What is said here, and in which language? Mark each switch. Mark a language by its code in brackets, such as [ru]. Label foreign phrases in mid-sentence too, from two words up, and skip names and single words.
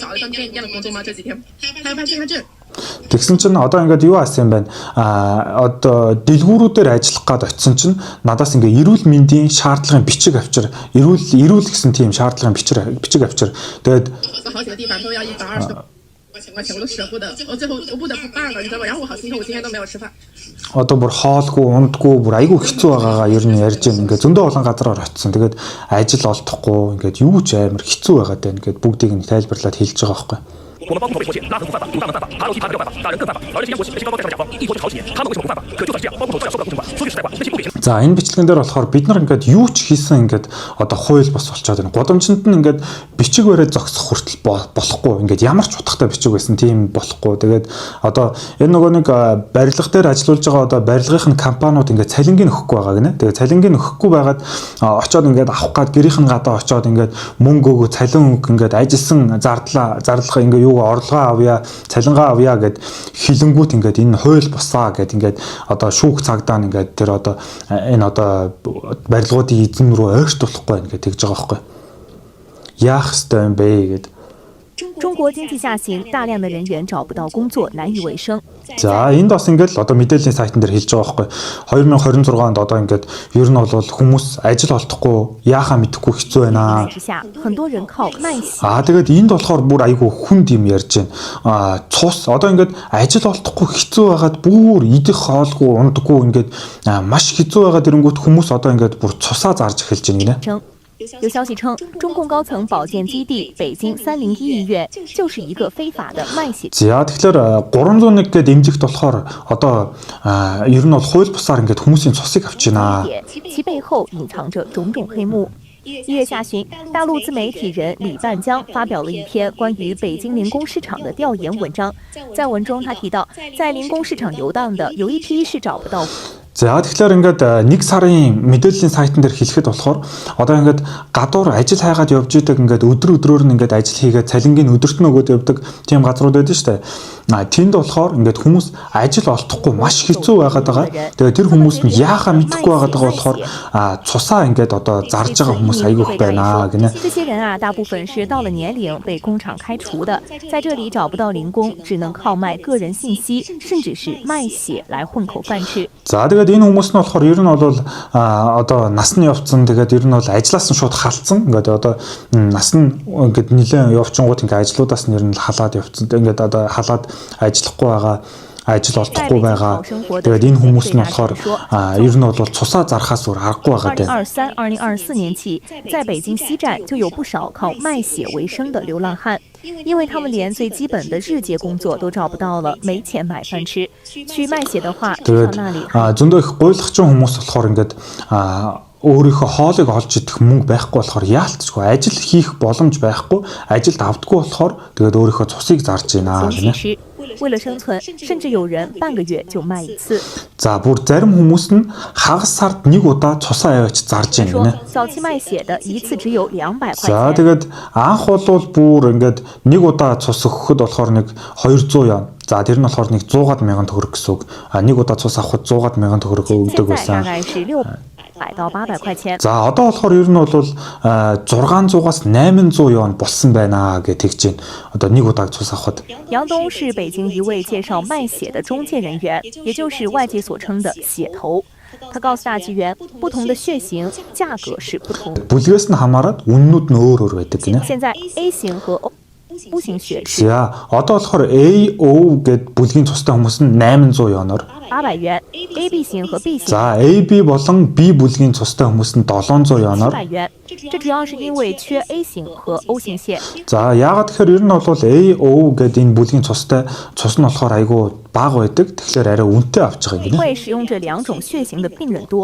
[mn] Тэгсэн чинь одоо ингээд юу аасан юм байна? Одоо дэлгүүрүүдээр ажиллах гад очисон чинь надаас ингээд эрүүл мэндийн шаардлагын бичиг авчир, эрүүл гэсэн тийм шаардлагын бичиг авчир. Тэгээд [zh] 2000 块钱我都舍不得，我最后我不得不办了，你知道吧？然后我好心疼，我今天都没有吃饭。 [mn] Одоо бүр хоолгүй, ундгүй, бүр айгүй хэцүү байгаагаа ер нь ярьж байна. Ингээд зөндөө олон газараар очсон. Тэгээд ажил олдохгүй, ингээд юу ч амар хэцүү байгаад байна. Ингээд бүгдийг нь тайлбарлаад хэлж байгаа байхгүй. [zh] 我们包工头被拖欠，拉横幅犯法，主大门犯法，爬楼梯爬人没有犯法，打人更犯法。而这些央国企那些高高在上的甲方一拖就是好几年，他们为什么不犯法？可就算是这样，包工头照样收不到工程款。说句实在话，那些不给钱。 [mn] За энэ бичлэгэн дээр болохоор бид нар ингээд юу ч хийсэн ингээд одоо хууль бас болчиход байна. Годомчинд нь ингээд бичиг бариад зогсох хүртэл болохгүй. Ингээд ямар ч утгатай бичиг байсан тийм болохгүй. Тэгээд одоо энэ нөгөө нэг барилга дээр ажиллаж байгаа одоо барилгын компаниуд ингээд цалингийн өгөхгүй байгаа гинэ. Тэгээд цалингийн өгөхгүй байгаад очоод ингээд авах гад гэрийнхэн гадаа очоод ингээд мөнгө өгөө цалин өг ингээд ажилласан зарлага ингээд юу орлогоо авъя, цалингаа авъя гэд хилэнгүүт ингээд энэ хууль босаа гэд ингээд одоо шүүх цагдаа ингээд тэр одоо энэ одоо барилгуудын эзэн рүү ойртуулахгүй байна гэж тэгж байгаа байхгүй. Яах ёстой юм бэ гэд. [zh] 中国经济下行，大量的人员找不到工作，难以为生。 [mn] За энд бас ингээд одоо мэдээллийн сайтн дээр хэлж байгаа байхгүй. 2026 онд одоо ингээд ер нь бол хүмүүс ажил олдохгүй, яахаа мэдэхгүй хэцүү байна. [zh] 很多人靠卖血。 [mn] Тэгээд энд болохоор бүр айгүй хүнд юм ярьж байна. Цус одоо ингээд ажил олдохгүй хэцүү байгаад бүр идэх хоолгүй, ундаггүй ингээд маш хэцүү байгаад ирэнгүүт хүмүүс одоо ингээд бүр цусаа зарж эхэлж байна гинэ. [zh] 有消息称，中共高层保健基地北京301医院就是一个非法的卖血。 [mn] За тэгэхээр 301 гээд эмзэгт болохоор одоо ер нь бол хууль бусаар ингээд хүмүүсийн цусыг авч байна. [zh] 其背后隐藏着种种黑幕。 1月下旬，大陆自媒体人李半江发表了一篇关于北京零工市场的调研文章。在文中，他提到，在零工市场游荡的有一批是找不到。 [mn] За тэгэхээр ингээд нэг сарын мэдээллийн сайтн дээр хэлэхэд болохоор одоо ингээд гадуур ажил хайгаад явж идэг ингээд өдрөөр нь ингээд ажил хийгээд цалингийн өдөрт нөгөөд явдаг тийм газрууд байдаг шүү дээ. Тэнд болохоор ингээд хүмүүс ажил олдохгүй маш хэцүү байгаад байгаа. Тэгээ тэр хүмүүс нь яахаа мэдэхгүй байгаад байгаа болохоор цусаа ингээд одоо зарж байгаа хүмүүс айгүйх байна гинэ. [zh] 这些人啊，大部分是到了年龄被工厂开除的，在这里找不到零工，只能靠卖个人信息，甚至是卖血来混口饭吃。 [mn] За тэгээд энэ хүмүүс нь болохоор ер нь бол одоо нас нь явцсан тэгээд ер нь бол ажлаас нь шууд халдсан ингээд одоо нас нь ингээд нэлээд явчингууд ингээд ажлуудаас нь ер нь халаад явцсан ингээд одоо халаад ажиллахгүй байгаа ажил олдохгүй байгаа тэгээд энэ хүмүүс нь болохоор ер нь бол цусаа зархаас өөр аргагүй байгаа дээ. [zh] 2023-2024 年起，在北京西站就有不少靠卖血为生的流浪汉。因为他们连最基本的日结工作都找不到了，没钱买饭吃。去卖血的话，至少那里 [mn] зөндөө их гуйлагчин хүмүүс болохоор ингээд өөрийнхөө хоолыг олж идэх мөнгө байхгүй болохоор яалтчгүй ажил хийх боломж байхгүй ажилд авдаггүй болохоор тэгээд өөрийнхөө цусыг зарж байна гэнэ. [zh] 为了生存，甚至有人半个月就卖一次。 [mn] За бүр зарим хүмүүс нь хагас сард нэг удаа цусаа явж зарж байна гэнэ. [zh] 早期卖血的一次只有200块钱。 [mn] За тэгээд анх болвол бүр ингээд нэг удаа цус өгөхөд болохоор нэг 200 яа. За тэр нь болохоор нэг 100 мянган төгрөг гэсэн үг. Нэг удаа цус авахд 100 мянган төгрөг өгдөг байсан. За одоо болохоор ер нь бол 600-аас 800 юан болсон байна гэж тэгж байна. Одоо нэг удаа цус авахд. [zh] 杨东是北京一位介绍卖血的中介人员，也就是外界所称的血头。他告诉大纪元，不同的血型价格是不同。 [mn] Бүлгээс нь хамаарат үннүүд нь өөр өөр байдаг гинэ. [zh] 现在 A 型和 O 型血是 [mn] За одоо болохоор AO гэд бүлгийн цустай хүмүүс нь 800 юанаар [zh] 800 元 ，AB 型和 B 型 [mn] За AB болон B бүлгийн цустай хүмүүс нь 700 юанаар [zh] 700 元。这主要是因为缺 A 型和 O 型血。 [mn] За яагаад тэгэхээр ер нь бол AO гэд энэ бүлгийн цустай цус нь болохоор айгүй бага байдаг. Тэгэхээр арай үнэтэй авч байгаа юм гинэ. [zh] 会使用这两种血型的病人多。